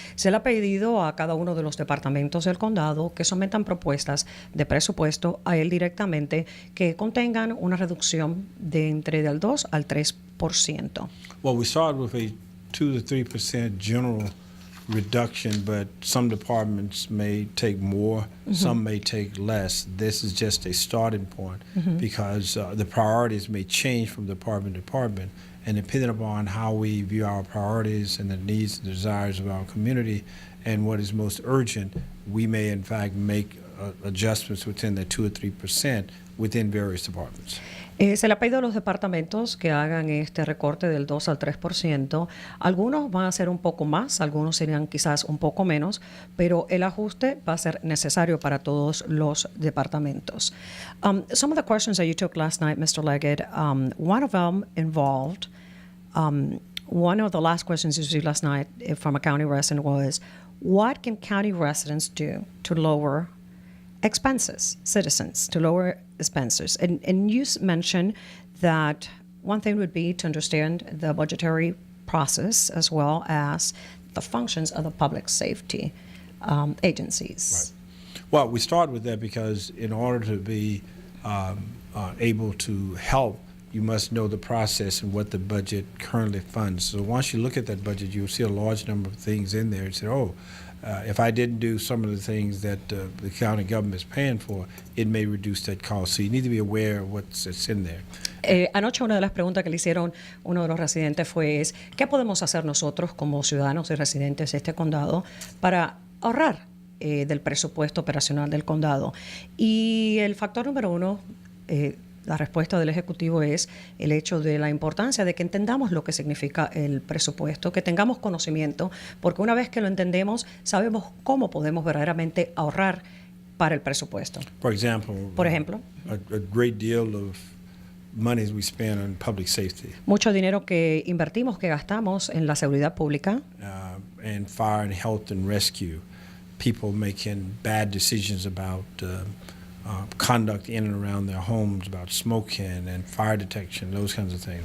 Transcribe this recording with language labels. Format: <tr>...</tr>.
<es>Se le ha pedido a cada uno de los departamentos del condado que sometan propuestas de presupuesto a él directamente que contengan una reducción de entre del 2 al 3%.</es> <en>Well, we started with a 2 to 3% general reduction, but some departments may take more, some may take less. This is just a starting point because the priorities may change from department to department, and depending upon how we view our priorities and the needs and desires of our community and what is most urgent, we may in fact make adjustments within the 2 or 3% within various departments.</en> <es>Se le ha pedido a los departamentos que hagan este recorte del 2 al 3%. Algunos van a ser un poco más, algunos serían quizás un poco menos, pero el ajuste va a ser necesario para todos los departamentos.</es> <en>Some of the questions that you took last night, Mr. Leggett, one of them involved, one of the last questions you received last night from a county resident was, what can county residents do to lower expenses, citizens, to lower expenses? And you mentioned that one thing would be to understand the budgetary process as well as the functions of the public safety agencies. Right. Well, we start with that because in order to be able to help, you must know the process and what the budget currently funds. So once you look at that budget, you'll see a large number of things in there and say, if I didn't do some of the things that the county government is paying for, it may reduce that cost. So you need to be aware of what's in there.</en> <es>Anoche una de las preguntas que le hicieron uno de los residentes fue ¿qué podemos hacer nosotros como ciudadanos y residentes de este condado para ahorrar del presupuesto operacional del condado? Y el factor número uno, la respuesta del Ejecutivo es el hecho de la importancia de que entendamos lo que significa el presupuesto, que tengamos conocimiento, porque una vez que lo entendemos, sabemos cómo podemos verdaderamente ahorrar para el presupuesto. Por ejemplo,</es> <en>a great deal of monies we spend on public safety.</en> <es>Mucho dinero que invertimos, que gastamos en la seguridad pública.</es> <en>And fire and health and rescue. People making bad decisions about conduct in and around their homes, about smoking and fire detection, those kinds of things.</en>